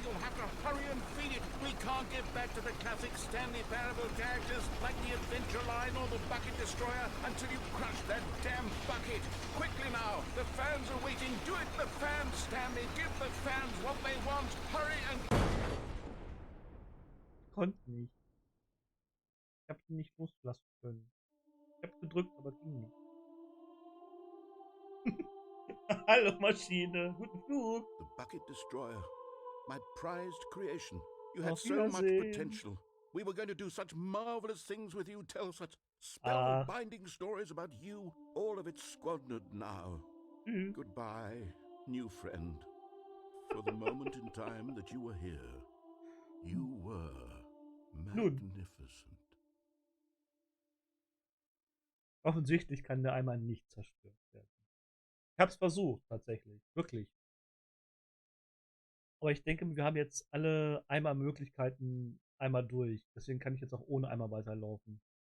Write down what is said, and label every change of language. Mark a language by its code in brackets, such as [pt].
[en] You'll have to hurry and feed it. We can't get back to the classic Stanley Parable characters like the Adventure Line or the Bucket Destroyer until you crush that damn bucket. Quickly now, the fans are waiting. Do it, the fans, Stanley. Give the fans what they want. Hurry and... [de] Konnte nicht. Ich habe ihn nicht loslassen können. Ich habe gedrückt, aber ging nicht. Hallo Maschine, guten Flug. [en] The Bucket Destroyer, my prized creation. You had so much potential. We were going to do such marvelous things with you, tell such spellbinding stories about you. All of it squandered now. Goodbye, new friend. For the moment in time that you were here, you were magnificent. [de] Offensichtlich kann der Eimer nicht zerstört werden. Ich habe es versucht, tatsächlich. Wirklich. Aber ich denke, wir haben jetzt alle Eimer-Möglichkeiten einmal durch. Deswegen kann ich jetzt auch ohne Eimer weiterlaufen.